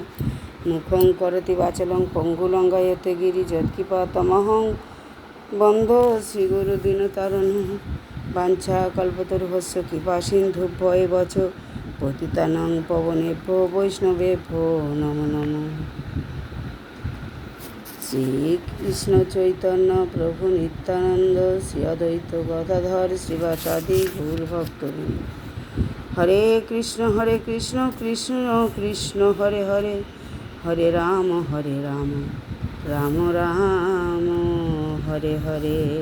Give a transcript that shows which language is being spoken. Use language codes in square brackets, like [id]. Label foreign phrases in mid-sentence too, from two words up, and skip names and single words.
[sa] মুখং করোতি বাচালং পঙ্গুলঙ্ঘয়তে গিরিযৎকৃপাতমহং বন্দে শ্রীগুরুদীনতারিণঃ। বাঞ্ছাকল্পতরুভ্যশ্চ কৃপাসিন্ধুভ্যো এব চ পতিতানাং পাবনেভ্যো বৈষ্ণবেভ্যো নমো নমঃ। শ্রীকৃষ্ণ চৈতন্য প্রভু নিত্যানন্দ শ্রী অদ্বৈত গদাধর শ্রীবাসাদি গৌরভক্তবৃন্দ। হরে কৃষ্ণ কৃষ্ণ কৃষ্ণ হরে হরে, হরে রাম রাম রাম হরে হরে।